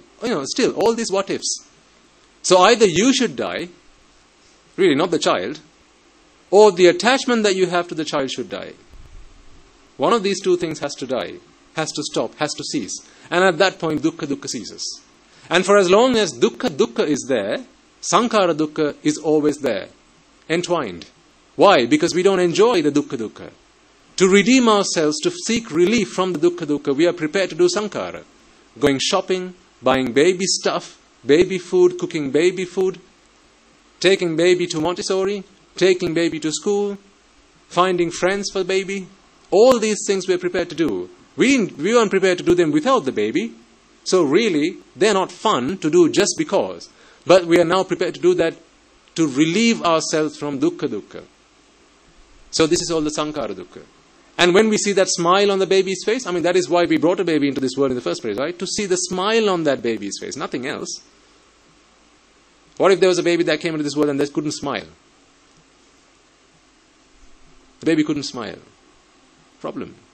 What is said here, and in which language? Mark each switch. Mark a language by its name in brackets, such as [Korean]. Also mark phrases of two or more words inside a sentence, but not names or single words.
[English] Still, all these what ifs. So either you should die, really not the child, or the attachment that you have to the child should die. One of these two things has to die, has to stop, has to cease. And at that point, dukkha ceases. And for as long as dukkha is there, [Pali] sankhara dukkha [English] is always there, entwined. Why? Because we don't enjoy the dukkha. To redeem ourselves, to seek relief from the dukkha, we are prepared to do sankhara. Going shopping, buying baby stuff, baby food, cooking baby food, taking baby to Montessori, taking baby to school, finding friends for baby. All these things we are prepared to do. We weren't prepared to do them without the baby. So really, they're not fun to do just because. But we are now prepared to do that to relieve ourselves from dukkha. So this is all the [Pali] sankhara dukkha. [English] And when we see that smile on the baby's face, that is why we brought a baby into this world in the first place, right? To see the smile on that baby's face, nothing else. What if there was a baby that came into this world and they couldn't smile? The baby couldn't smile. Problem.